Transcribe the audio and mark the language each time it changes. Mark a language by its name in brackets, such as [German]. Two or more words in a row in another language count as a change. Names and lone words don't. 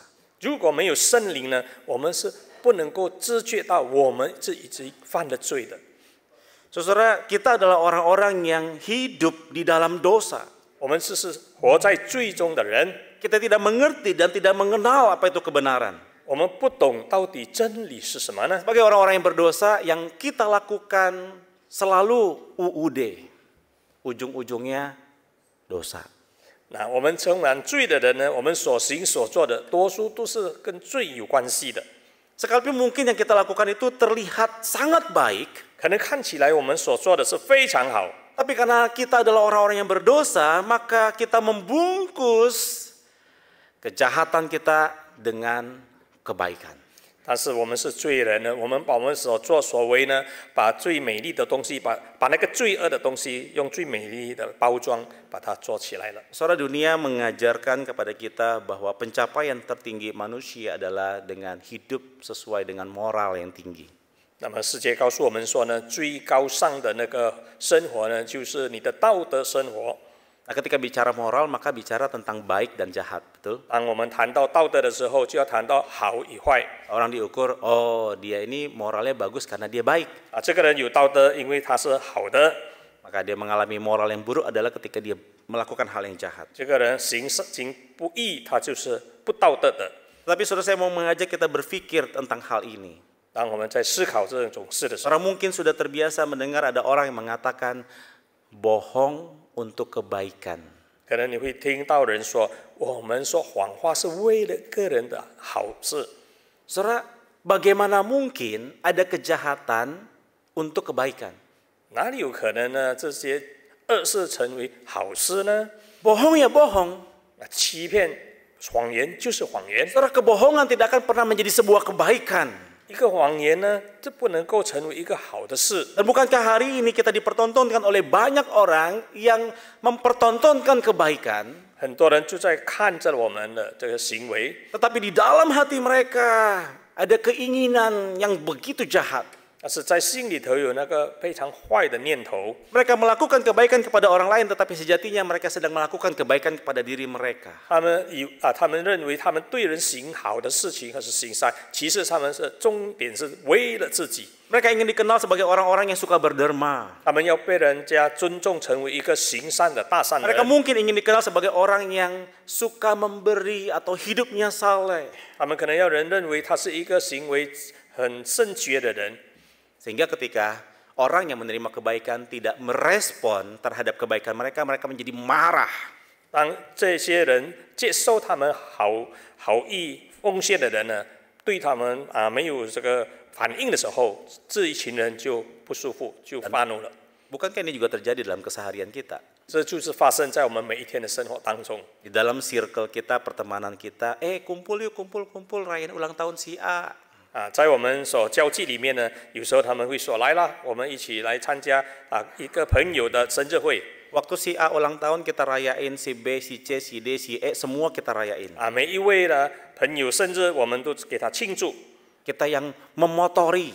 [Chinese] 如果没有圣灵呢，我们是不能够知觉到我们是已经犯了罪的。 [Indonesian] Saudara, kita adalah orang-orang yang hidup di dalam dosa. [Chinese] 我们是活在罪中的人， [Indonesian] Kita tidak mengerti dan tidak mengenal apa itu kebenaran. [Chinese] 我们不懂到底真理是什么呢？ [Indonesian] Sebagai orang-orang yang berdosa, yang kita lakukan selalu UUD. Ujung-ujungnya dosa. [Chinese] 那我们充满罪的人呢，我们所行所做的，多数都是跟罪有关系的。 [Indonesian] Sekalipun mungkin yang kita lakukan itu terlihat sangat baik, [Chinese] 可能看起来我们所做的是非常好， [Indonesian] tapi karena kita adalah orang-orang yang berdosa, maka kita membungkus kejahatan kita dengan kebaikan. [Chinese] 但是我们是罪人呢，我们把我们所作所为呢，把最美丽的东西，把那个罪恶的东西，用最美丽的包装把它做起来了。 [Indonesian] Saudara, dunia mengajarkan kepada kita bahwa pencapaian tertinggi manusia adalah dengan hidup sesuai dengan moral yang tinggi. [Chinese] 那么世界告诉我们说呢，最高尚的那个生活呢，就是你的道德生活。 [Indonesian] Nah, ketika bicara moral, maka bicara tentang baik dan jahat, betul? [Chinese] 当我们谈到道德的时候，就要谈到好与坏。 [Indonesian] Orang diukur, oh dia ini moralnya bagus karena dia baik. [Chinese] 啊，这个人有道德，因为他是好的； [Indonesian] Maka dia mengalami moral yang buruk adalah ketika dia melakukan hal yang jahat. [Chinese] 这个人行不义，他就是不道德的。 [Indonesian] Tapi saudara, saya mau mengajak kita berpikir tentang hal ini. [Chinese] 当我们在思考这种事的时候， [Indonesian] Orang mungkin sudah terbiasa mendengar ada orang yang mengatakan bohong untuk kebaikan. [Chinese] 可能你会听到人说，我们说谎话是为了个人的好事。 [Indonesian] Saudara, bagaimana mungkin ada kejahatan untuk kebaikan? [Chinese] 哪里有可能呢？这些恶事成为好事呢？ [Indonesian] Bohong ya bohong. [Chinese] 欺骗、谎言就是谎言。 [Indonesian] Saudara, kebohongan tidak akan pernah menjadi sebuah kebaikan. [Chinese] 一个谎言呢，这不能够成为一个好的事。 [Indonesian] Dan bukankah hari ini kita dipertontonkan oleh banyak orang yang mempertontonkan kebaikan, [Chinese] 很多人就在看着我们的这个行为， [Indonesian] tetapi di dalam hati mereka ada keinginan yang begitu jahat. [Chinese] 但是在心里头有那个非常坏的念头。 [Indonesian] Mereka melakukan kebaikan kepada orang lain, tetapi sejatinya mereka sedang melakukan kebaikan kepada diri mereka. [Chinese] 他们认为他们对人行好的事情，还是行善，其实他们是重点是为了自己。 [Indonesian] Mereka ingin dikenal sebagai orang-orang yang suka berderma. [Chinese] 他们要被人家尊重，成为一个行善的大善人。 [Indonesian] Mereka mungkin ingin dikenal sebagai orang yang suka memberi atau hidupnya saleh. [Chinese] 他们可能要人认为他是一个行为很圣洁的人。 [Indonesian] Sehingga ketika orang yang menerima kebaikan tidak merespon terhadap kebaikan mereka, mereka menjadi marah. [Chinese] 当这些人接受他们好意奉献的人呢，对他们没有这个反应的时候，这一群人就不舒服，就发怒了。 [Indonesian] Bukankah ini juga terjadi dalam keseharian kita? [Chinese] 这就是发生在我们每一天的生活当中。 [Indonesian] Di dalam circle kita, pertemanan kita, kumpul yuk, kumpul, rayain ulang tahun si A. [Chinese] 在我们所交际里面呢，有时候他们会说来啦，我们一起来参加一个朋友的生日会。 [Indonesian] Waktu si A ulang tahun kita rayain, si B, si C, si D, si E, semua kita rayain. [Chinese] 每一位的朋友生日，我们都给他庆祝。 [Indonesian] Kita yang memotori.